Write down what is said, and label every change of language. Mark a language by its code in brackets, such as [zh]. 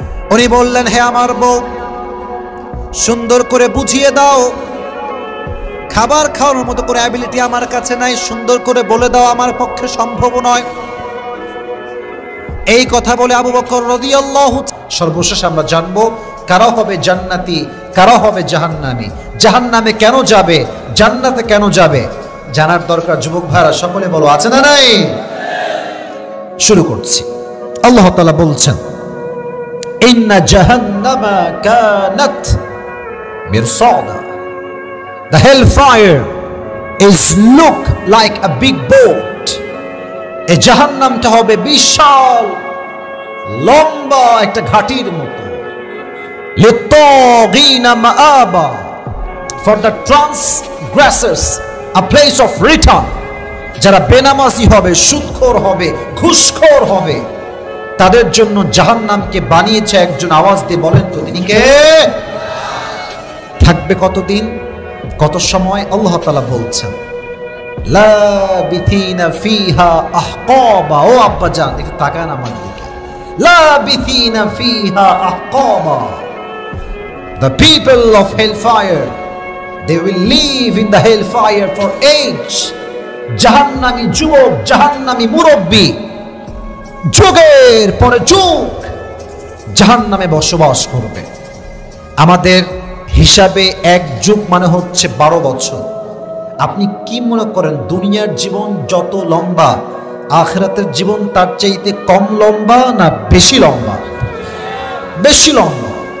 [bn] উনি বললেন, হে আমার বউ, সুন্দর করে বুঝিয়ে দাও, খাবার খাওয়ানোর মতো করে অ্যাবিলিটি আমার কাছে নাই, সুন্দর করে বলে দাও, আমার পক্ষে সম্ভব নয়। এই কথা বলে আবু বকর রাদিয়াল্লাহু, সর্বশেষ আমরা জানবো কারা হবে জান্নাতি, কারা হবে জাহান্নামী, জাহান্নামে কেন যাবে, জান্নাতে কেন যাবে, জানার দরকার। যুবক ভাইরা সকলে বলো, আছে না নাই? শুরু করছি। আল্লাহ তাআলা বলছেন, [ar] ইন্না জাহান্নামা কানাত মিরসাদা, [en] the hellfire is look like a big boat. [bn] এই জাহান্নামটা হবে বিশাল লম্বা একটা ঘাটির মতো। [ar] লিত্তাগিনা মাআবা, [en] for the transgressors a place of return. [bn] যারা বেনামাজি হবে, সুদখোর হবে, ঘুষখোর হবে, তাদের জন্য জাহান্নামকে বানিয়েছে একজন। আওয়াজ দিয়ে বলেন তো তিনি কে? থাকবে কতদিন, কত সময়? আল্লাহ তাআলা বলছেন, [ar] লাবিথিনা ফিহা আহকাবা। [bn] ও আব্বা জান, একটু তাকান আমার দিকে। [ar] লাবিথিনা ফিহা আহকাবা, [en] the people of hellfire, they will live in the hellfire for age. [bn] জাহান্নামী যুবক, জাহান্নামী মুরব্বী, যুগের পরে যুগ জাহান্নামে বসবাস করবে। আমাদের হিসাবে এক যুগ মানে হচ্ছে 12 বছর। আপনি কি মনে করেন দুনিয়ার জীবন যত লম্বা, আখিরাতের জীবন তার চাইতে কম লম্বা না বেশি লম্বা? বেশি লম্বা।